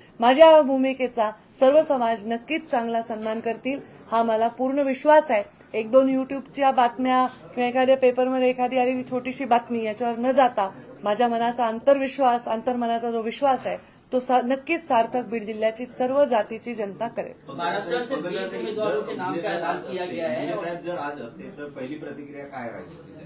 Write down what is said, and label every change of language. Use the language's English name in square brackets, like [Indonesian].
[Marathi] माझ्या भूमिकेचा सर्व समाज नक्कीच चांगला सन्मान करतील हा मला पूर्ण विश्वास आहे. 1-2 युट्यूबच्या बातम्या किंवा एखाद्या पेपरमध्ये एखादी आलेली छोटीशी बातमी याच्यावर न जाता माझ्या मनाचा अंतर्मनाचा जो विश्वास आहे तो नक्कीच सार्थक बीड जिल्ह्याची सर्व जातीची जनता करेल. [Hindi] महाराष्ट्र से 20 उम्मीदवारों के नाम का ऐलान किया गया है. [Marathi] साहेब जर आज असते तर पहिली प्रतिक्रिया काय राहिली?